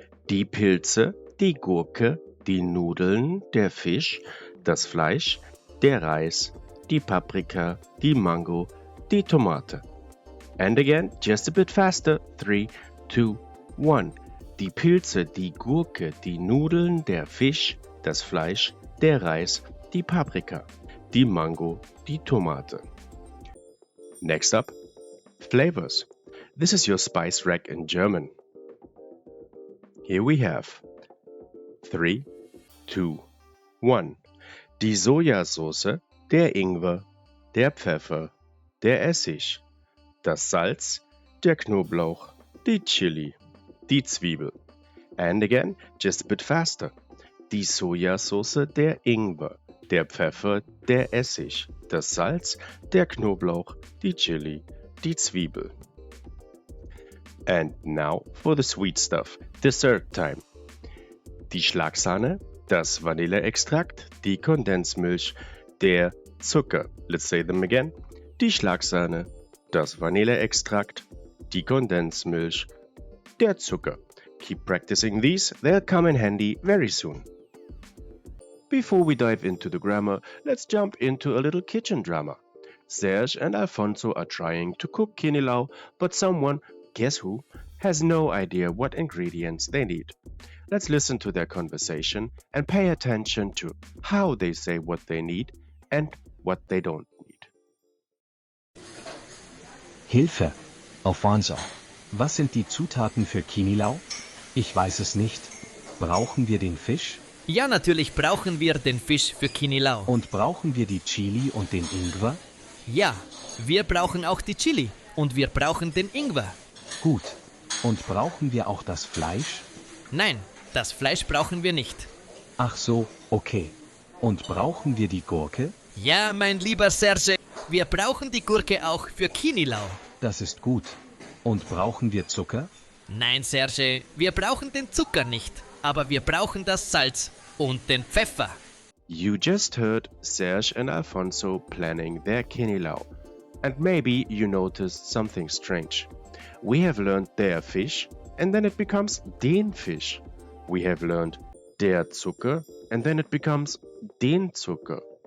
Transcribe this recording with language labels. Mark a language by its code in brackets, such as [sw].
[de] Die Pilze, die Gurke, die Nudeln, der Fisch, das Fleisch, der Reis, die Paprika, die Mango, die Tomate. [en] And again, just a bit faster. 3, 2, 1. [de] Die Pilze, die Gurke, die Nudeln, der Fisch, das Fleisch, der Reis, die Paprika, die Mango, die Tomate. [en] Next up, flavors. This is your spice rack in German. Here we have 3, 2, 1. [de] Die Sojasauce, der Ingwer, der Pfeffer, der Essig, das Salz, der Knoblauch, die Chili, die Zwiebel. [en] And again, just a bit faster. [de] Die Sojasauce, der Ingwer, der Pfeffer, der Essig, das Salz, der Knoblauch, die Chili, die Zwiebel. [en] And now for the sweet stuff, dessert time. [de] Die Schlagsahne, das Vanilleextrakt, die Kondensmilch, der Zucker. [en] Let's say them again. [de] Die Schlagsahne, das Vanilleextrakt, die Kondensmilch, der Zucker. [en] Keep practicing these, they'll come in handy very soon. Before we dive into the grammar, let's jump into a little kitchen drama. Serge and Alfonso are trying to cook Kinilaw, but someone, guess who, has no idea what ingredients they need. Let's listen to their conversation and pay attention to how they say what they need and what they don't need. [de] Hilfe! Alfonso, was sind die Zutaten für Kinilaw? Ich weiß es nicht. Brauchen wir den Fisch? Ja, natürlich brauchen wir den Fisch für Kinilaw. Und brauchen wir die Chili und den Ingwer? Ja, wir brauchen auch die Chili und wir brauchen den Ingwer. Gut. Und brauchen wir auch das Fleisch? Nein, das Fleisch brauchen wir nicht. Ach so, okay. Und brauchen wir die Gurke? Ja, mein lieber Serge, wir brauchen die Gurke auch für Kinilaw. Das ist gut. Und brauchen wir Zucker? Nein, Serge, wir brauchen den Zucker nicht, aber wir brauchen das Salz und den Pfeffer. [en] You just heard Serge and Alfonso planning their Kinilaw. And maybe you noticed something strange. We have learned der Fisch, and then it becomes den Fisch. We have learned der Zucker, and then it becomes den Zucker.